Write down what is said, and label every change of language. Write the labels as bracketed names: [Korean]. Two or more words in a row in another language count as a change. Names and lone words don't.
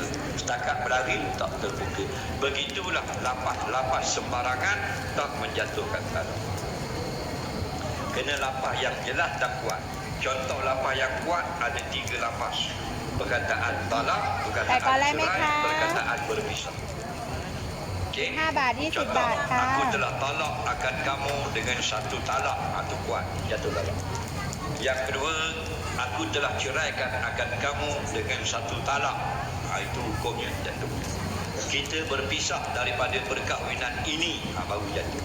[Malay] Setakat berlari tak terbuka. Begitulah lapas sembarangan tak menjatuhkan talak. Kena lapas yang jelas dan kuat. Contoh lapas yang kuat ada 3 lapas. Perkataan talak, perkataan cerai, perkataan berpisah. Okay. [Thai] 5 บาท 20 บาทค่ะ [Malay] Aku telah talak akan kamu dengan satu talak. Itu kuat, jatuh talak. Yang kedua, aku telah ceraikan akan kamu dengan satu talak. Itu hukumnya jatuh. Kita berpisah daripada perkahwinan ini, baru jatuh.